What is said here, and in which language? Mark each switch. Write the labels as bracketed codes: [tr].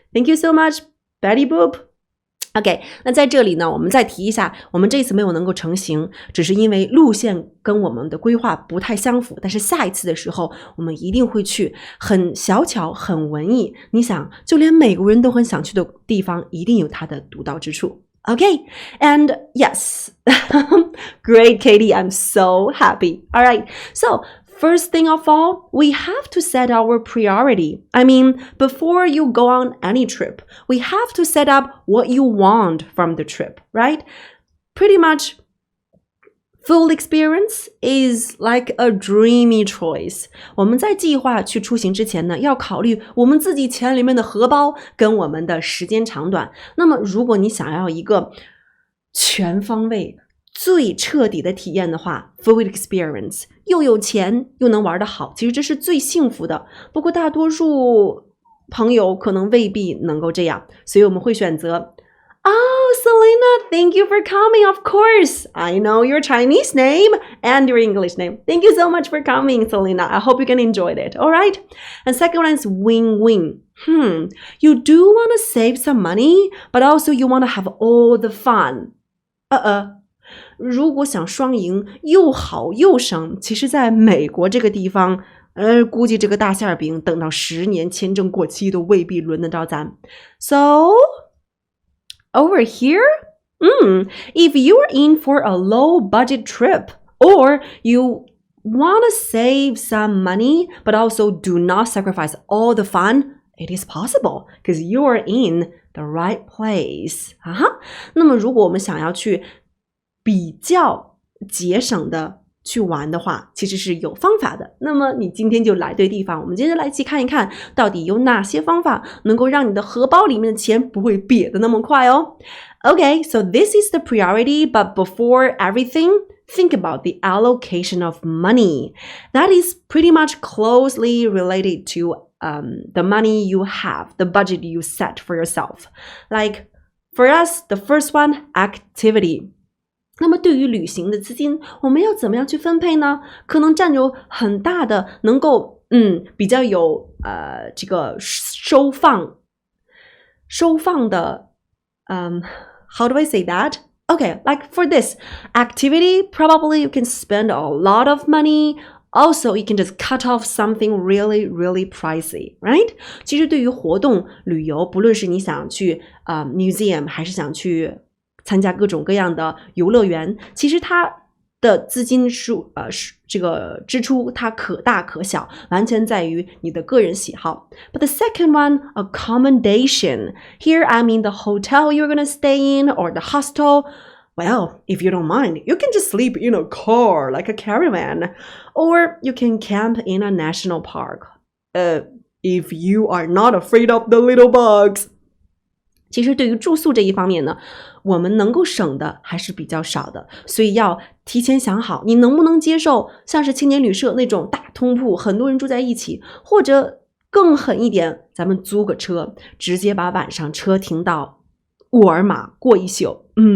[en] Thank you so much, Betty Boop. [zh] OK, 那在这里呢，我们再提一下，我们这一次没有能够成行，只是因为路线跟我们的规划不太相符，但是下一次的时候，我们一定会去很小巧、很文艺。你想，就连美国人都很想去的地方，一定有它的独到之处。 [en] Okay, and yes, great, Katie, I'm so happy. All right, so...First thing of all, we have to set our priority. I mean, before you go on any trip, we have to set up what you want from the trip, right? Pretty much, full experience is like a dreamy choice. [zh] 我们在计划去出行之前呢，要考虑我们自己钱里面的荷包跟我们的时间长短。那么，如果你想要一个全方位最彻底的体验的话 full experience 又有钱又能玩得好，其实这是最幸福的。不过大多数朋友可能未必能够这样，所以我们会选择 [en] Selena, thank you for coming. Of course, I know your Chinese name and your English name. Thank you so much for coming, Selena. I hope you can enjoy it. All right. And second one is win-win. You do want to save some money, but also you want to have all the fun. [zh] 如果想双赢又好又省，其实在美国这个地方估计这个大馅饼等到10年签证过期都未必轮得着咱。 [en] So over here, if you are in for a low budget trip or you want to save some money but also do not sacrifice all the fun, it is possible because you are in the right place. [zh] 那么如果我们想要去比较节省的去玩的话，其实是有方法的。那么你今天就来对地方，我们接着来一起看一看，到底有哪些方法能够让你的荷包里面的钱不会瘪得那么快哦。 [en] Okay, so this is the priority, but before everything, think about the allocation of money. That is pretty much closely related to the money you have, the budget you set for yourself. Like, for us, the first one, activity. [zh] 那么对于旅行的资金，我们要怎么样去分配呢？可能占有很大的，能够比较有这个收放的 [en] how do I say that? Okay, like for this activity, probably you can spend a lot of money. Also, you can just cut off something really, really pricey, right? [zh] 其实对于活动旅游，不论是你想去museum 还是想去参加各种各样的游乐园，其实它的资金这个支出它可大可小，完全在于你的个人喜好。 [en] But the second one, accommodation. Here I mean the hotel you're gonna stay in or the hostel. Well, if you don't mind, you can just sleep in a car like a caravan, or you can camp in a national park. If you are not afraid of the little bugs. [zh] 其实对于住宿这一方面呢，我们能够省的还是比较少的，所以要提前想好，你能不能接受像是青年旅社那种大通铺，很多人住在一起，或者更狠一点，咱们租个车，直接把晚上车停到沃尔玛过一宿。